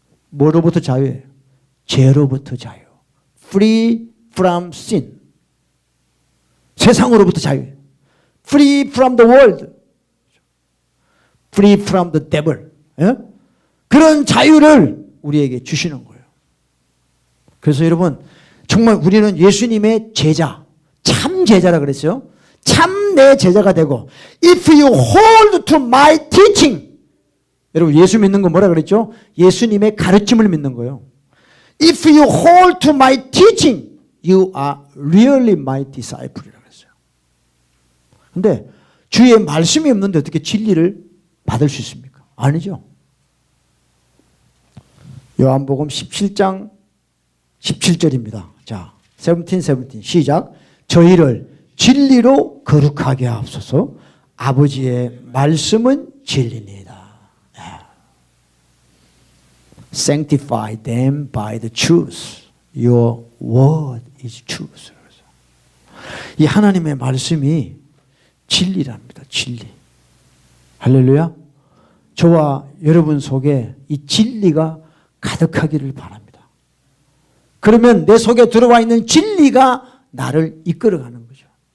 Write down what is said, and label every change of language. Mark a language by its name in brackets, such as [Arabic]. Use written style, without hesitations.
[Korean] 뭐로부터 자유예요? 죄로부터 자유. [English] Free from sin. [Korean] 세상으로부터 자유. [English] Free from the world. Free from the devil. [Korean] 예? 그런 자유를 우리에게 주시는 거예요. 그래서 여러분 정말 우리는 예수님의 제자, 참 제자라 그랬어요. 참 내 제자가 되고 [English] If you hold to my teaching. [Korean] 여러분 예수 믿는 건 뭐라 그랬죠? 예수님의 가르침을 믿는 거예요. [English] If you hold to my teaching, you are really my disciple [Korean] 이라고 했어요. 근데 주의 말씀이 없는데 어떻게 진리를 받을 수 있습니까? 아니죠. 요한복음 17장 17절입니다. 자, 17 시작. 저희를 진리로 거룩하게 하옵소서. 아버지의 말씀은 진리입니다. [English] Sanctify them by the truth. Your word is truth. [Korean] 이 하나님의 말씀이 진리랍니다. 진리. 할렐루야. 저와 여러분 속에 이 진리가 가득하기를 바랍니다. 그러면 내 속에 들어와 있는 진리가 나를 이끌어가는 거죠.